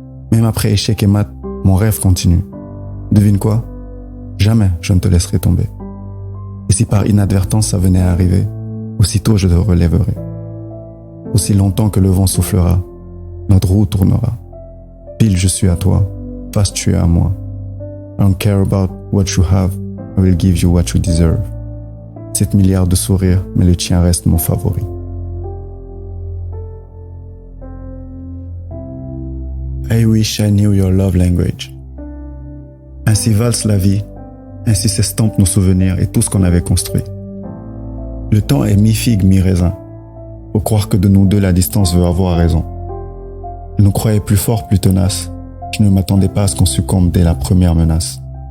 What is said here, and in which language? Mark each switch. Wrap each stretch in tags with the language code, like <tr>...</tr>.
<fr>Même après échec et mat, mon rêve continue. Devine quoi? Jamais je ne te laisserai tomber. Et si par inadvertance ça venait à arriver, aussitôt je te relèverai. Aussi longtemps que le vent soufflera, notre roue tournera. Pile je suis à toi, face tu es à moi.</fr> <en>I don't care about what you have, I will give you what you deserve.</en> <fr>7 milliards de sourires, mais le tien reste mon favori.</fr> <en>I wish I knew your love language.</en> <fr>Ainsi valse la vie, ainsi s'estampent nos souvenirs et tout ce qu'on avait construit. Le temps est mi-figue, mi-raisin. Faut croire que de nous deux, la distance veut avoir raison. Je nous croyais plus forts, plus tenaces. Je ne m'attendais pas à ce qu'on succombe dès la première menace.</fr>